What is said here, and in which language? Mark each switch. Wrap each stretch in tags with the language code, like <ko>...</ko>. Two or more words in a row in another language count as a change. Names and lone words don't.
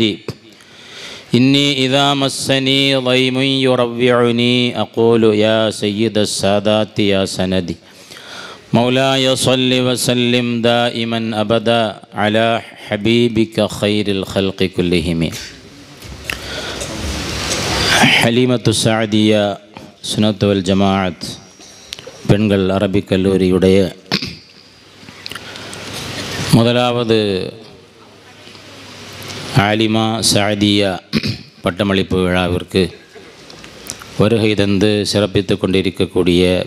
<ar>إني إذا مسني ضيم يروعني أقول يا سيد السادات يا سندي. مولاي صل وسلم دائما أبدا على حبيبك خير الخلق كلهم.</ar> <ta>حليمة السعدية</ta> <ar>سنة والجماعة</ar> <ta>பெண்கள் அரபிக் கல்லூரியுடைய முதலாவது ஆலிமா சாதியா பட்டமளிப்பு விழாவிற்கு வருகை தந்து சிறப்பித்து கொண்டிருக்கக்கூடிய</ta>